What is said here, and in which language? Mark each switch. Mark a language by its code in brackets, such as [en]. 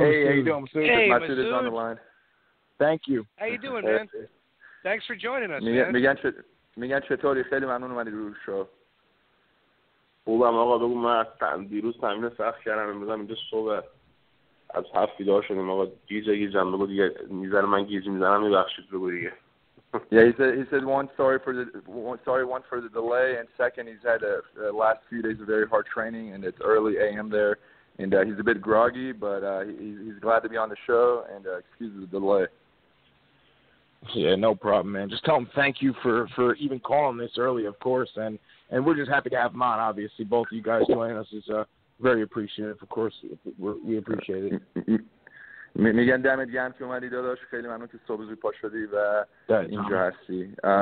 [en] Hey, how you doing, Masoud? Hey, Masoud is on the line. Thank you. How you doing, man? Thanks for joining us, man. [fa] میگن چطوری؟ خیلی ممنون اومدی رو شو. خوبم آقا بگو من دیروز تمرین سخت کردم امروز اینجا صبح از 7 بیدار شدیم آقا گیجم بگو دیگه میذاره من گیج میزنم میبخشید بگو دیگه. [en] Yeah, he said one sorry for the delay, and second he's had a last few days of very hard training and it's early AM there, and he's a bit groggy, but he's glad to be on the show, and excuse the delay. Yeah, no problem, man. Just tell him thank you for even calling this early, of course, and we're just happy to have him on. Obviously, both of you guys joining us is very appreciative. Of course, we appreciate it. [fa] میگن دمت گرم که اومدی داداش. خیلی ممنون که صبح زود پا شدی و اینجا هستی.